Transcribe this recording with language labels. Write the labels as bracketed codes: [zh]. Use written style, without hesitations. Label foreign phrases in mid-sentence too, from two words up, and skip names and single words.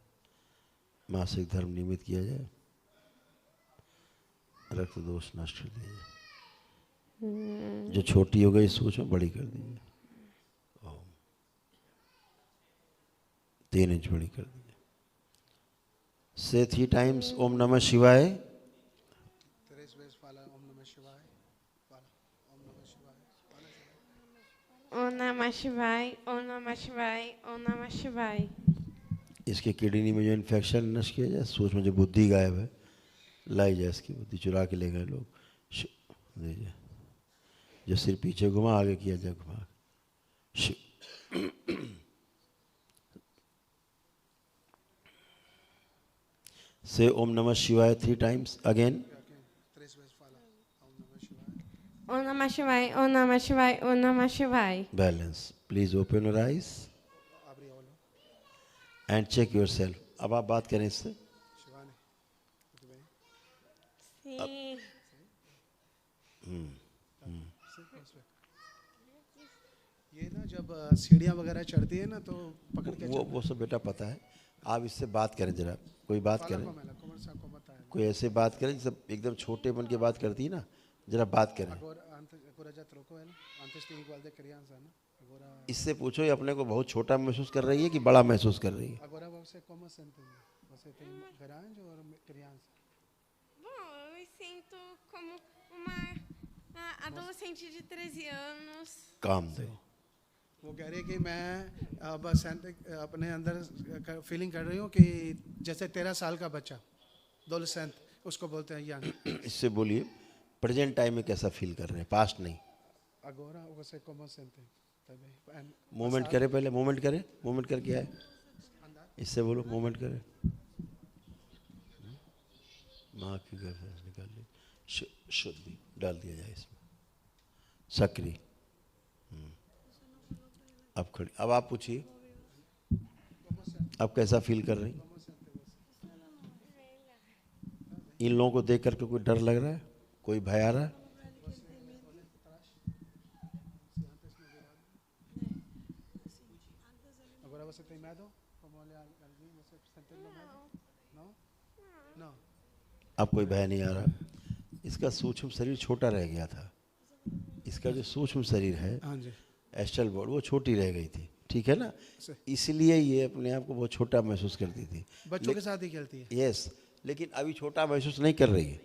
[hi] मासिक धर्म नियमित किया जाए। रक्त दोष नष्ट कर दिया जाए। जो छोटी हो गई सोच में बड़ी कर दीजिए। 3 इंच बड़ी कर दीजिए। [sa] से 3 टाइम्स ओम नमः शिवाय। ॐ नमः शिवाय, ॐ नमः शिवाय, ॐ नमः शिवाय. [hi] इसके किडनी में जो इन्फेक्शन नष्ट किया जाए। सोच में जो बुद्धि गायब है लाई जाए। इसकी बुद्धि चुरा के ले गए लोग। दीजिए। जो सिर पीछे घुमा आगे किया जाए घुमा। [sa] से ओम नमः शिवाय 3 [en] times again. [sa] ॐ नमः शिवाय, ॐ नमः शिवाय, ॐ नमः शिवाय. [hi] बैलेंस। [en] Please open your eyes and check your self. [hi] अब आप बात करें इससे। [pt] Sim. [hi] ये ना जब सीढ़ियाँ वगैरह चढ़ती है ना तो पकड़ के वो सब बेटा पता है। आप इससे बात करें जरा। कोई बात करें। कोई ऐसे बात करें जैसे एकदम छोटे बन के बात करती है ना। जरा बात करें। इससे पूछो ये अपने को बहुत छोटा महसूस कर रही है कि बड़ा महसूस कर रही है। [pt] Bom, eu me sinto como uma adolescente de 13 anos. [hi] काम दो। वो कह रही है कि मैं अब अपने अंदर फीलिंग कर रही हूँ कि जैसे 13 साल का बच्चा एडोलेसेंट उसको बोलते हैं यंग। इससे बोलिए [en] present time [hi] में कैसा फील कर रहे हैं, पास्ट नहीं। [pt] Agora você como sente? [hi] मूवमेंट करे पहले। मूवमेंट करे। मूवमेंट करके आए। इससे बोलो मूवमेंट करे। माँ की गर्भ निकाल ली, शुद्धि डाल दिया जाए इसमें, सक्रिय। अब खड़ी, अब आप पूछिए, अब कैसा फील कर रही? इन लोगों को देख करके कोई डर लग रहा है, कोई भय आ रहा है? [pt] Agora você tem medo? Como olhar alguém, você sente medo? Não? Não. [hi] अब कोई भय नहीं आ रहा। इसका सूक्ष्म शरीर छोटा रह गया था, इसका जो सूक्ष्म शरीर है हाँ जी। [en] astral body [hi] वो छोटी रह गई थी, ठीक है ना, इसलिए ये अपने आप को बहुत छोटा महसूस करती थी। बच्चों के साथ ही खेलती है। यस, लेकिन अभी छोटा महसूस नहीं कर रही है,